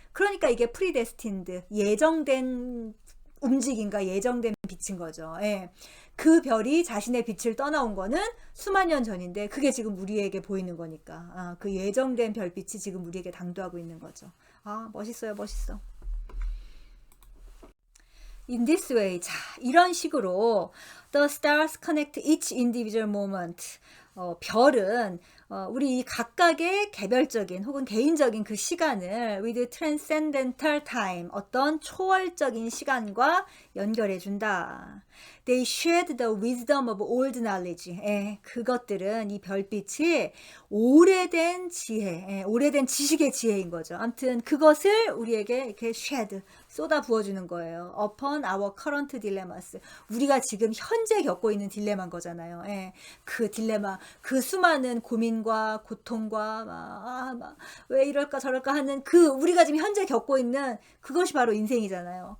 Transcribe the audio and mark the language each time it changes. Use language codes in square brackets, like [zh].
[ko] 그러니까 이게 predestined, 예정된 움직임과 예정된 빛인 거죠. 예. 그 별이 자신의 빛을 떠나온 거는 수만 년 전인데 그게 지금 우리에게 보이는 거니까. 그 예정된 별빛이 지금 우리에게 당도하고 있는 거죠. 멋있어요. 멋있어. [en] In this way, [ko] 자, 이런 식으로 [en] the stars connect each individual moment. [ko] 별은 우리 각각의 개별적인 혹은 개인적인 그 시간을 [en] with transcendental time, [ko] 어떤 초월적인 시간과 연결해 준다. [en] They shed the wisdom of old knowledge. [ko] 예, 그것들은, 이 별빛이 오래된 지혜, 오래된 지식의 지혜인 거죠. 아무튼 그것을 우리에게 이렇게 shed, 쏟아 부어주는 거예요. [en] Upon our current dilemmas. [ko] 우리가 지금 현재 겪고 있는 딜레마인 거잖아요. 예, 그 딜레마, 그 수많은 고민과 고통과 왜 이럴까 저럴까 하는 그 우리가 지금 현재 겪고 있는 그것이 바로 인생이잖아요.